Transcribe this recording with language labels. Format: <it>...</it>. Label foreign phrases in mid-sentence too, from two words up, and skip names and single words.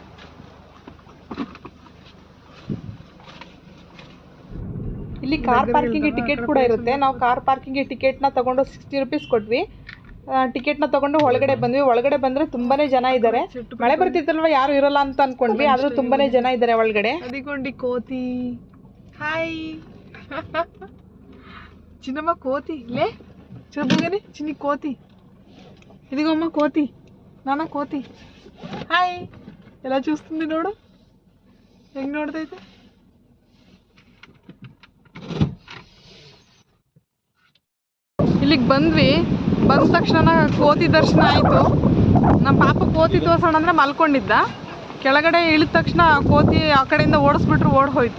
<kn>ಇಲ್ಲಿ</kn> <en>car parking ticket</en> <kn>ಕೂಡ ಇರುತ್ತೆ. ನಾವು</kn> <en>car parking</en> <kn>ಟಿಕೆಟ್ನ ತಗೊಂಡು 60 ರೂಪೀಸ್ ಕೊಟ್ವಿ. ಟಿಕೆಟ್ನ ತಗೊಂಡು ಒಳಗಡೆ ಬಂದ್ವಿ. ಒಳಗಡೆ ಬಂದರೆ ತುಂಬಾ ಜನ ಇದ್ದಾರೆ. ಮಳೆ ಬರ್ತಿತ್ತಲ್ವ, ಯಾರು ಇರೋಲ್ಲ ಅಂತ ಅಂದ್ಕೊಂಡ್ವಿ, ಆದರೂ ತುಂಬಾ ಜನ ಇದ್ದಾರೆ ಒಳಗಡೆ.</kn> <te>అదిగొండి కోతి. హాయ్ చిన్నమ్మ కోతి లే చూపుగానే చిన్ని కోతి. ఇదిగోమ్మ కోతి, నాన్న కోతి. హాయ్, ఎలా చూస్తుంది</te> <kn>ನೋಡು, ಹೆಂಗೆ ನೋಡ್ತೈತೆ. ಇಲ್ಲಿಗೆ ಬಂದ್ವಿ. ಬಂದ ತಕ್ಷಣ ಕೋತಿ ದರ್ಶನ ಆಯಿತು. ನಮ್ಮ ಪಾಪ ಕೋತಿ ತೋರ್ಸೋಣ ಅಂದರೆ ಮಲ್ಕೊಂಡಿದ್ದ. ಕೆಳಗಡೆ ಇಳಿದ ತಕ್ಷಣ ಕೋತಿ ಆ ಕಡೆಯಿಂದ ಓಡಿಸ್ಬಿಟ್ರು, ಓಡಿ ಹೋಯಿತು.</kn>